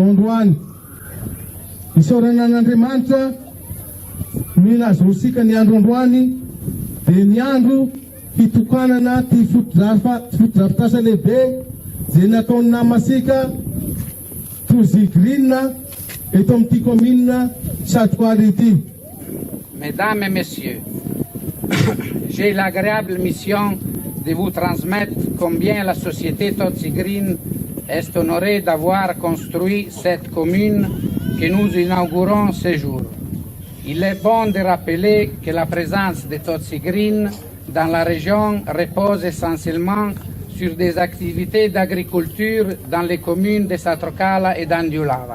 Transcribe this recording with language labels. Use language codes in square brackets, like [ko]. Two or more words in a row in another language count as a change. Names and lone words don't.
[mg] zao androany isaorana an'Andriamanitra minazosika ny andro androany dia ny andro hitokanana ty fotodrafitrasa lehibe zay nataony namasika Tozigrinina eto amin'ity commune Satokaly ity. [fr] Mesdames et messieurs, j'ai l'agréable mission de vous transmettre combien la société Tozigrin est honorée d'avoir construit cette commune que nous inaugurons ce jour. Il est bon de rappeler que la présence de Tozigrin dans la région repose essentiellement sur des activités d'agriculture dans les communes de Satrokala et d'Andiulava.